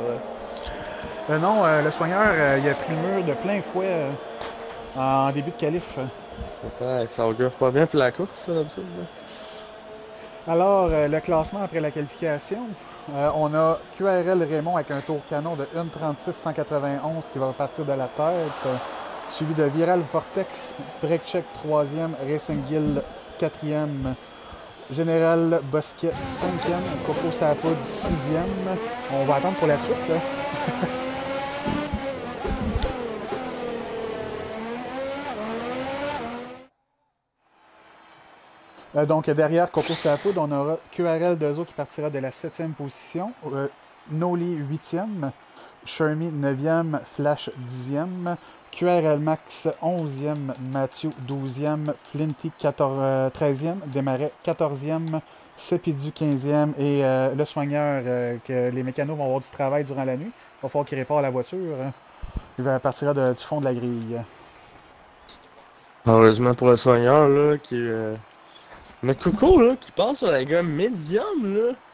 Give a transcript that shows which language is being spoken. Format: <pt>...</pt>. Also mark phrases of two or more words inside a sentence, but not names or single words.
<fr>non, le soigneur, il a pris le mur de plein fouet en début de qualif. Ouais, ça augure pas bien pour la course, ça, d'habitude. Alors, le classement après la qualification, on a QRL Raymond avec un tour canon de 1.36.191 qui va partir de la tête, suivi de Viral Vortex, Breakcheck 3e, Racing Guild 4e, Général Bosquet 5e, Coco Sapoud 6e. On va attendre pour la suite. Là. Donc, derrière Coco Sapoud, on aura QRL Dezo qui partira de la 7e position, Noli 8e, Shermy 9e, Flash 10e, QRL Max 11e, Mathieu 12e, Flinty 13e, Desmarais 14e, Sepidu 15e et le soigneur que les mécanos vont avoir du travail durant la nuit. Il va falloir qu'il répare la voiture. Il partira du fond de la grille. Heureusement pour le soigneur, là, qui mais Coco, là, qui passe sur la gamme médium, là.</fr>